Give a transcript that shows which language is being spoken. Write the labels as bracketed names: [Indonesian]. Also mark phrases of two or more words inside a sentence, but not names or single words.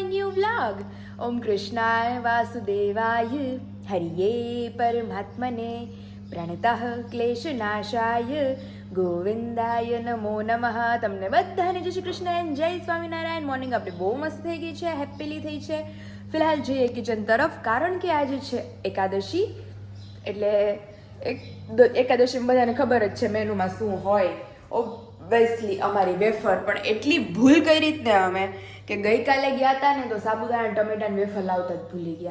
[Sanskrit] vlog. ओम कृष्णाय वासुदेवाय हरये परमात्मने प्रणतः क्लेशनाशाय ગોવિંદાય નમો નમઃ. [Gujarati] તમને બધાને જય શ્રી કૃષ્ણ એન્ડ જય સ્વામિનારાયણ. મોર્નિંગ આપણી બહુ મસ્ત થઈ ગઈ છે, હેપીલી થઈ છે. ફિલહાલ જઈએ કિચન તરફ, કારણ કે આજે છે એકાદશી. એટલે એકાદશી બધાને ખબર જ છે મેનુમાં શું હોય. ઓબ્વિયસલી અમારી વેફર, પણ એટલી ભૂલ કરી જ ને અમે કે ગઈકાલે ગયા હતા ને તો સાબુદાણા ટમેટાની વેફર લાવતા જ ભૂલી ગયા.